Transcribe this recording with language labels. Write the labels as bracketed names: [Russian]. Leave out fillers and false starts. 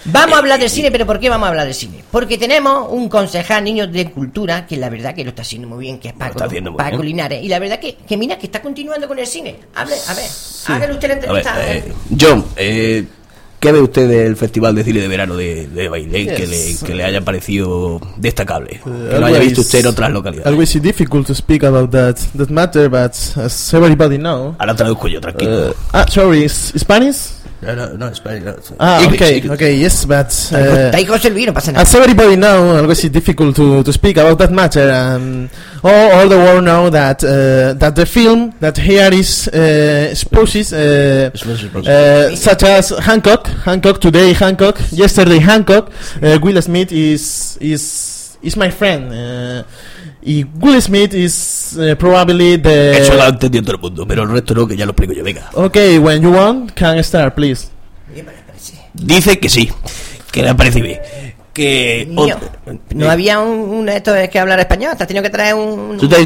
[Spanish] Vamos a hablar del cine, pero ¿por qué vamos a hablar del cine? Porque tenemos un concejal, niño de cultura, que la verdad que lo está haciendo muy bien, que es Paco Linares. Y la verdad que mira, que está continuando con el cine. Hable, a ver, hágale usted la entrevista. John, ¿qué ve usted del Festival de Cine de Verano de Bailén que le haya parecido destacable? Que lo haya visto usted en otras localidades. [English] Always it's difficult to speak about that matter, but as everybody knows... [Spanish] Ahora traduzco yo, tranquilo. [English] Spanish? No, Spanish. Ah, English. Okay, yes, but... As everybody knows, always it's difficult to speak about that matter. All the world know that that the film that here is exposes such as Hancock, yesterday Hancock, Will Smith is my friend. Y Will Smith is probably the... [Spanish] Eso lo ha entendido todo el mundo, pero el resto no, que ya lo explico yo, venga. [English] Ok, when you want, can start, please. [Spanish] Dice que sí, que le parece bien. Que... Niño, no había un esto de que hablar español, te has tenido que traer un...